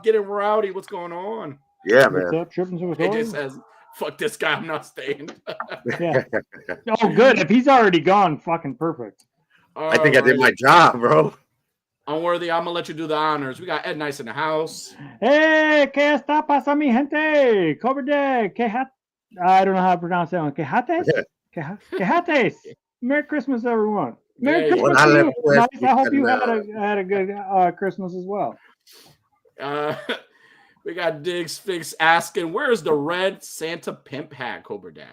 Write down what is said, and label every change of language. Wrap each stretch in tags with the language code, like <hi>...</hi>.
<en>Getting rowdy. What's going on? Yeah, man. What's up? Tripping with KJ toys? says, fuck this guy. I'm not staying. Yeah. Oh, good. If he's already gone, fucking perfect. I think I did my job, bro. Unworthy, I'm gonna let you do the honors. We got Ed Nice in the house.</en> <es>Hey, ¿qué está pasando, mi gente?</es> <en>Cobra Day, I don't know how to pronounce that one. Quejates? Quejates. Merry Christmas, everyone. Merry Christmas to you. Nice. I hope you had a good Christmas as well. We got Diggs Fix asking, where's the red Santa pimp hat, Cobra Dad?</en>